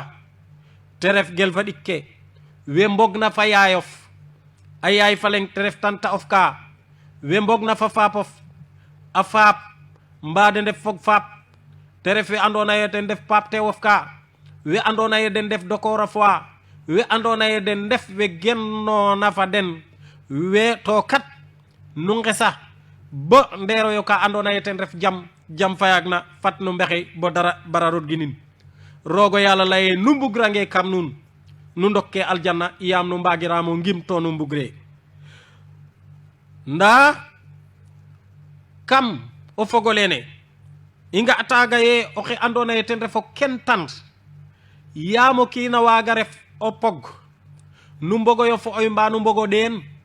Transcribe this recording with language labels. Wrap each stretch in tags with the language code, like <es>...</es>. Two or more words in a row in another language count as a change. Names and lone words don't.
<srr>te ref gel fa ɗikke we mbogna fa yaayof a yaay fa leng te ref tanta of ka we mbogna fa faapof a faap mba den def fog faap te ref we andona ye den def paap te wof ka we andona ye den def dokora fois we andona ye den def we gennona fa den we to kat nu ngesa bo ndero yo ka andona ye ten ref jam fayagna fat nu mbexey bo dara bararot ginin rogo yalla laye nu mbugrange kam nun nu ndokke aljanna yam nu mbagiramo ngim to nu mbugre nda kam o fogolene inga ataga ye oxe andona ye ten refo kentant yamo kina waga ref o pog nu mbogo yo fo oy mba nu mbogo den</srr>